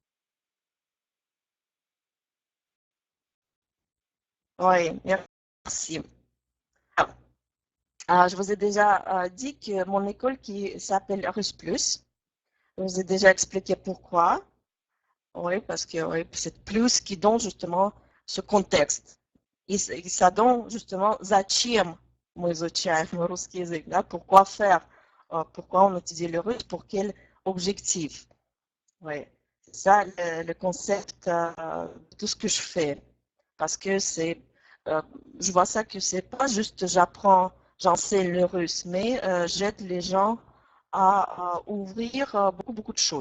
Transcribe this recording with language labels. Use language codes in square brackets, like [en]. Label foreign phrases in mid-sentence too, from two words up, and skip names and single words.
[fr] Oui, merci. Je vous ai déjà dit que mon école qui s'appelle Russe Plus, je vous ai déjà expliqué pourquoi. Oui, parce que oui, c'est plus qui donne justement ce contexte. [ru] И [fr] ça donne justement [ru] зачем мы изучаем русский язык, да, [fr] pourquoi faire, pourquoi on étudie le russe, pour quel objectif. Oui, c'est ça le concept de tout ce que je fais. Parce que je vois ça que c'est pas juste j'enseigne le russe, mais j'aide les gens à ouvrir beaucoup de choses.